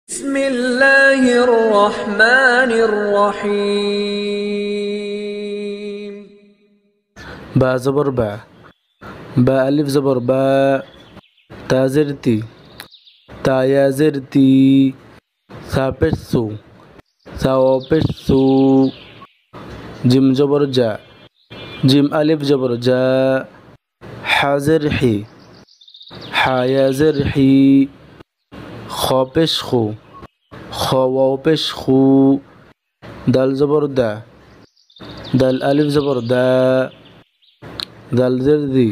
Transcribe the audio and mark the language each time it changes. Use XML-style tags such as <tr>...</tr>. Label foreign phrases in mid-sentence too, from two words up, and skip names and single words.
<ar>بسم الله الرحمن الرحيم.</ar> <ur>با زبر با، با الف زبر با، تا زر تی، تا یا زر تی، ثا پیش سو، ثا واو پیش سو، জিম زبر جا، جیم الف زبر جا، حا زیر حی، حا یا زیر حی، خا پیش خو، خا واو پیش خو، دال زبر دا، دال الف زبر دا، دال زیر دی,</ur>